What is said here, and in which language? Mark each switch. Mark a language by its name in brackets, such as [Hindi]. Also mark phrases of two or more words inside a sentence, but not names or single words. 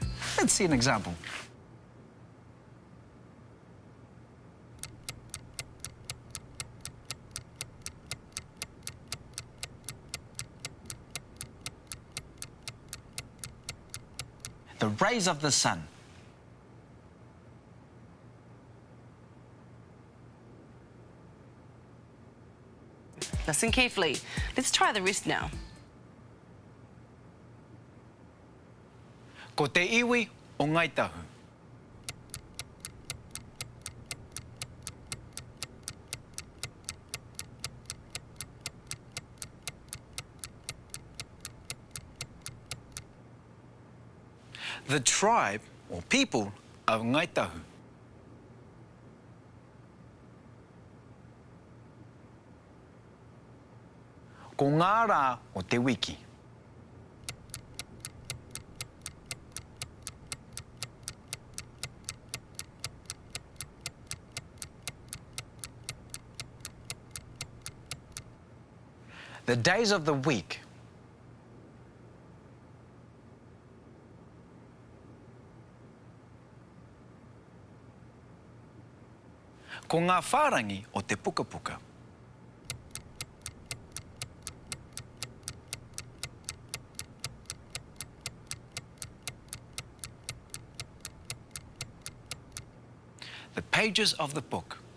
[English] Let's see an example. The rays of the sun. Listen carefully. Let's try the rest now. [Māori] Ko te iwi o Ngaitahu. [English] The tribe or people of Ngaitahu. [Māori] Ko ngā rā o te wiki. [English] The days of the week. [Māori] Ko ngā whārangi o te pukapuka. [English] The pages of the book.